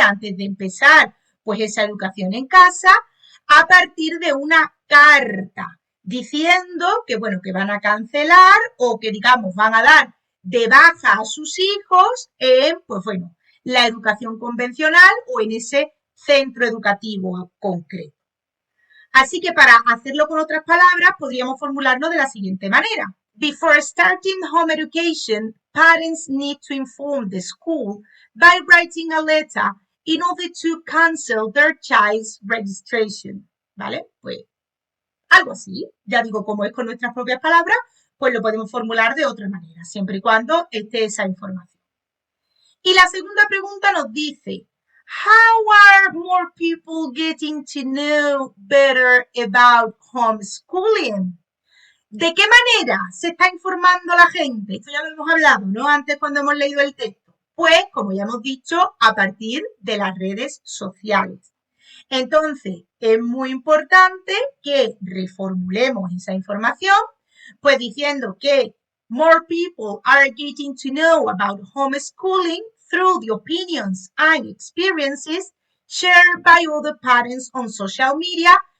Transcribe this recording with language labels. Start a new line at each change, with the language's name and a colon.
Spanish: Antes de empezar pues esa educación en casa, a partir de una carta diciendo que, bueno, que van a cancelar o que, digamos, van a dar de baja a sus hijos en, pues bueno, la educación convencional o en ese centro educativo concreto. Así que para hacerlo con otras palabras, podríamos formularlo de la siguiente manera.
English: Before starting home education, parents need to inform the school by writing a letter in order to cancel their child's registration.
Spanish: ¿Vale? Pues algo así. Ya digo, como es con nuestras propias palabras, pues lo podemos formular de otra manera, siempre y cuando esté esa información. Y la segunda pregunta nos dice,
English: how are more people getting to know better about homeschooling?
Spanish: ¿De qué manera se está informando la gente? Esto ya lo hemos hablado, ¿no? Antes cuando hemos leído el texto. Pues, como ya hemos dicho, a partir de las redes sociales. Entonces, es muy importante que reformulemos esa información, pues diciendo que
English: more people are getting to know about homeschooling through the opinions and experiences shared by other parents on social media